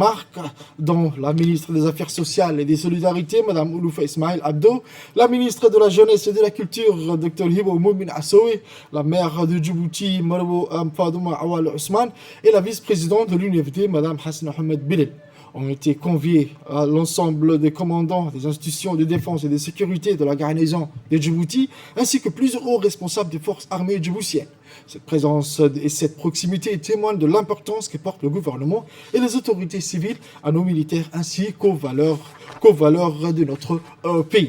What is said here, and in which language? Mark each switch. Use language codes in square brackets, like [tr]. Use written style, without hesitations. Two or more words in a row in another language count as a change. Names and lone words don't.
[fr] marque, dont la ministre des Affaires sociales et des Solidarités, Mme Ouloufa Ismail Abdo, la ministre de la Jeunesse et de la Culture, Dr Hibo Moumin Assoui, la maire de Djibouti, Marbo Fadouma Awal Ousmane, et la vice-présidente de l'UNFD, Mme Hassan Ahmed Bilel. Ont été conviés à l'ensemble des commandants des institutions de défense et de sécurité de la garnison de Djibouti, ainsi que plusieurs hauts responsables des forces armées djiboutiennes. Cette présence et cette proximité témoignent de l'importance que porte le gouvernement et les autorités civiles à nos militaires ainsi qu'aux valeurs de notre pays.